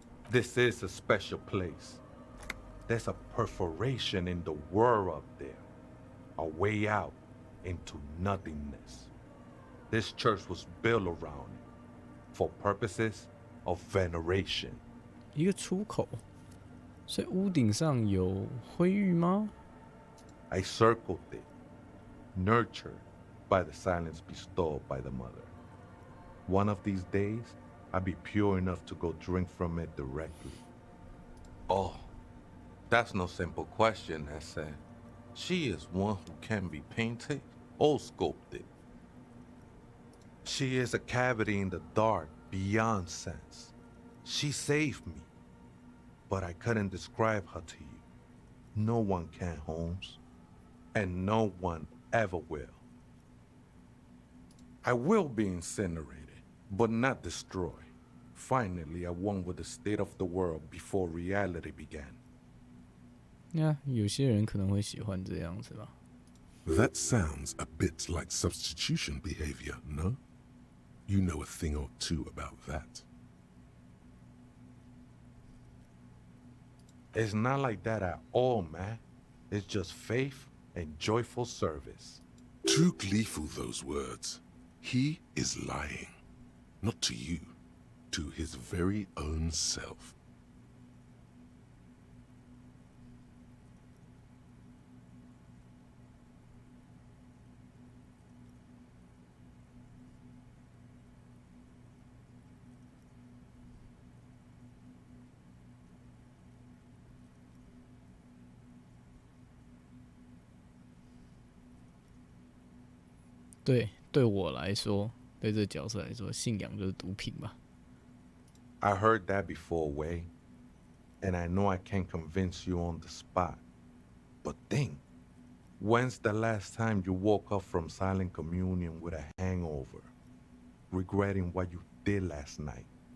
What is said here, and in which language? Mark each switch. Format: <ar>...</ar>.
<en>This is a special place. There's a perforation in the world up there. A way out into nothingness. This church was built around it for purposes of veneration.</en> <zh>一个出口，所以屋顶上有灰玉吗？</zh> <en>I circled it, nurtured by the silence bestowed by the mother. One of these days, I'll be pure enough to go drink from it directly. Oh, that's no simple question, I said. She is one who can be painted or sculpted. She is a cavity in the dark beyond sense. She saved me, but I couldn't describe her to you. No one can, Holmes, and no one ever will. I will be incinerated, but not destroyed. Finally, I won with the state of the world before reality began.</en> <zh>有些人可能会喜欢这样子吧。</zh> <en>That sounds a bit like substitution behavior, no? You know a thing or two about that. It's not like that at all, man. It's just faith and joyful service. Too gleeful, those words. He is lying. Not to you, to his very own self.</en> <zh>对我来说，对这个角色来说，信仰就是毒品吧。</zh> <en>I heard that before, Wei, and I know I can't convince you on the spot. But think, when's the last time you woke up from silent communion with a hangover, regretting what you did last night?</en>